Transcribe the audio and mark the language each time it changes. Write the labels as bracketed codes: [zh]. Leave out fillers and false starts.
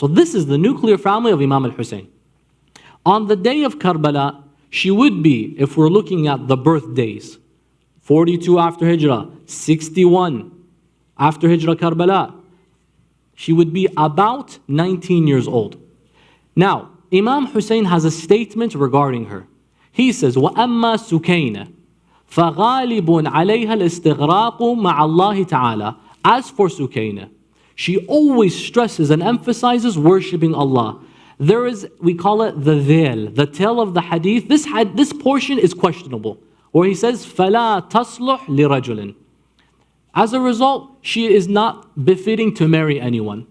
[en] So this is the nuclear family of Imam al-Hussein. On the day of Karbala, she would be, if we're looking at the birthdays, 42 after Hijrah, 61 after Hijrah Karbala, she would be about 19 years old. Now, Imam Hussein has a statement regarding her. He says, [ar] وَأَمَّا سُكَيْنَ فَغَالِبٌ عَلَيْهَا الْإِسْتِغْرَاقُ مَعَ اللَّهِ تَعَالَى. [en] As for Sukayna, she always stresses and emphasizes worshipping Allah. There is, we call it the veil, the tail of the hadith. This portion is questionable, where he says, [ar] فَلَا تَصْلُحْ لِرَجُلٍ. [en] As a result, she is not befitting to marry anyone.